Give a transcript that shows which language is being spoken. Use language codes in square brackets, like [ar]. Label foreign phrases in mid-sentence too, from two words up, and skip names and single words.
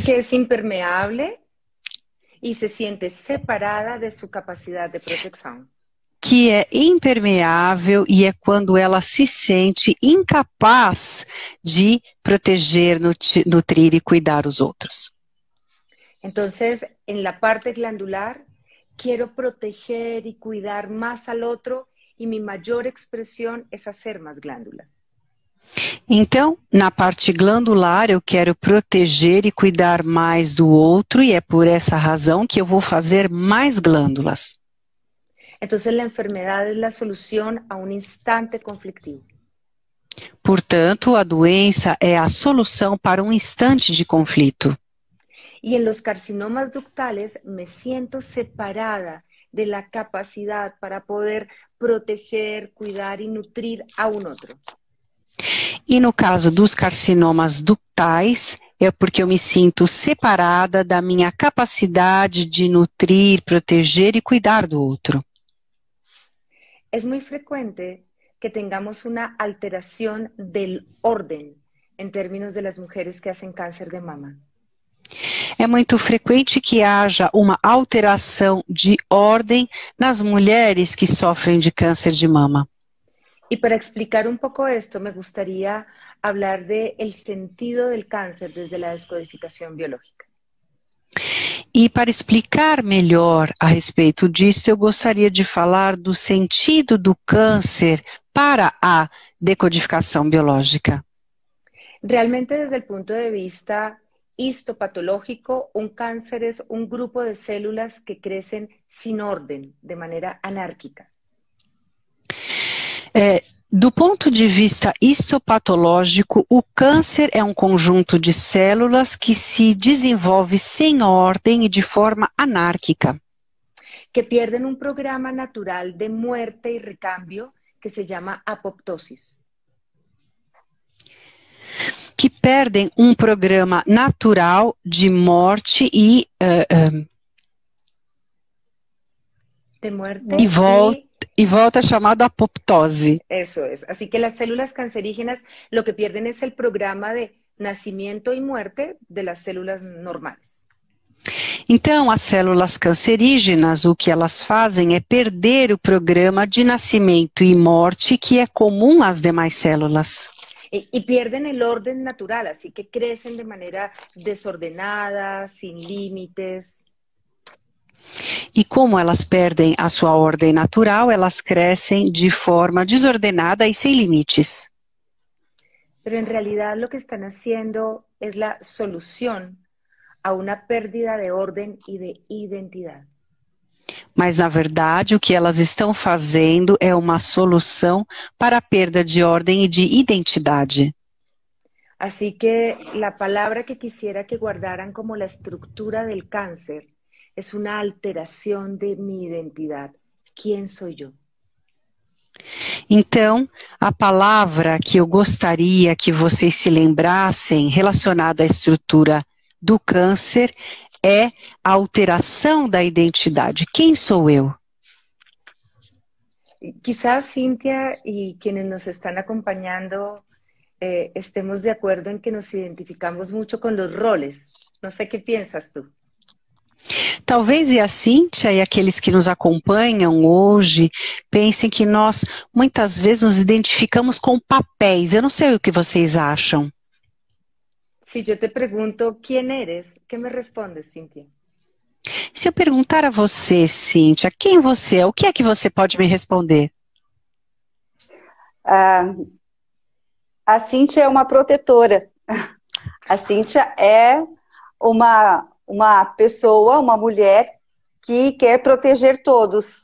[es] Que es impermeable y se siente separada de su capacidad de protección. [pt] Que é impermeável e é quando ela se sente incapaz de proteger, nutrir e cuidar os outros. [es] Entonces, en la parte glandular, quiero proteger y cuidar más al otro y mi mayor expresión es hacer más glándula. [pt] Então, na parte glandular, eu quero proteger e cuidar mais do outro e é por essa razão que eu vou fazer mais glândulas. [es] Entonces, la enfermedad es la solución a un instante conflictivo. [pt] Portanto, a doença é a solução para um instante de conflito. [es] Y en los carcinomas ductales me siento separada de la capacidad para poder proteger, cuidar y nutrir a un otro. [pt] E no caso dos carcinomas ductais, é porque eu me sinto separada da minha capacidade de nutrir, proteger e cuidar do outro. [es] Es muy frecuente que tengamos una alteración del orden en términos de las mujeres que hacen cáncer de mama. [pt] É muito frequente que haja uma alteração de ordem nas mulheres que sofrem de câncer de mama. [es] Y para explicar un poco esto, me gustaría hablar del sentido del cáncer desde la descodificación biológica. [pt] E para explicar melhor a respeito disso, eu gostaria de falar do sentido do câncer para a decodificação biológica. [es] Realmente, desde el punto de vista histopatológico, un cáncer es un grupo de células que crecen sin orden, de manera anárquica. [pt] Do ponto de vista histopatológico, o câncer é um conjunto de células que se desenvolve sem ordem e de forma anárquica. [es] Que pierden un programa natural de muerte y recambio que se llama apoptosis. [pt] Que perdem um programa natural de morte e [es] De muerte [pt] e volta chamado apoptose. [es] Eso es. Así que las células cancerígenas lo que pierden es el programa de nacimiento y muerte de las células normales. [pt] Então, as células cancerígenas, o que elas fazem é perder o programa de nascimento e morte que é comum às demais células. [es] Y pierden el orden natural, así que crecen de manera desordenada, sin límites. [pt] E como elas perdem a sua ordem natural, elas crescem de forma desordenada e sem limites. [es] Pero en realidad lo que están haciendo es la solución a una pérdida de orden y de identidad. [pt] Mas, na verdade, o que elas estão fazendo é uma solução para a perda de ordem e de identidade. [es] Así que la palabra que quisiera que guardaran como la estructura del cáncer es una alteración de mi identidad. ¿Quién soy yo? [pt] Então, a palavra que eu gostaria que vocês se lembrassem relacionada à estrutura do câncer é a alteração da identidade. Quem sou eu? [es] Quizás Cintia y quienes nos están acompañando estemos de acuerdo en que nos identificamos mucho con los roles. No sé qué piensas tú. [pt] Talvez a Cíntia e aqueles que nos acompanham hoje pensem que nós muitas vezes nos identificamos com papéis. Eu não sei o que vocês acham. [es] Si yo te pregunto quién eres, ¿qué me respondes, Cintia? [pt] Se eu perguntar a você, Cíntia, quem você é, o que é que você pode me responder? A Cíntia é uma protetora. A Cíntia é uma pessoa, uma mulher que quer proteger todos.